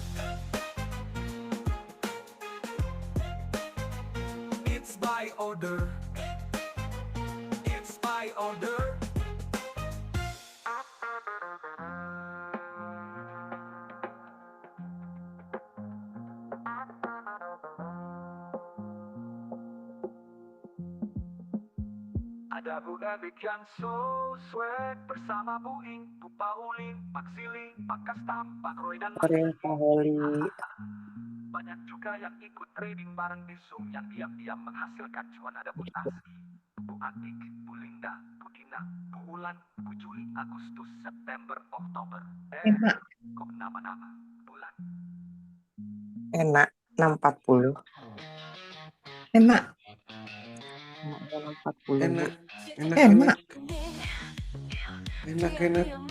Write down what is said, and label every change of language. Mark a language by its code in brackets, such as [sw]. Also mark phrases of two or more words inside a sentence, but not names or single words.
[en] it's by order, it's by order. [id] Ada Bu Ebik yang [en] so swag [id] bersama Bu Ing, Bu Paulin, Pak Siling, Pak Kastam, Pak Roy dan Mas Pak Holly. Banyak juga yang ikut trading bareng di Zoom yang diam-diam menghasilkan cuan. Ada Bu Taski, Bu Atik, Bu Linda, Bu Dina, Bu Ulan, Bu Juli, Agustus, September, Oktober. Enak, Kok nama-nama bulan. enak 640. Emak, Enak 640. Enak, Enak. enak.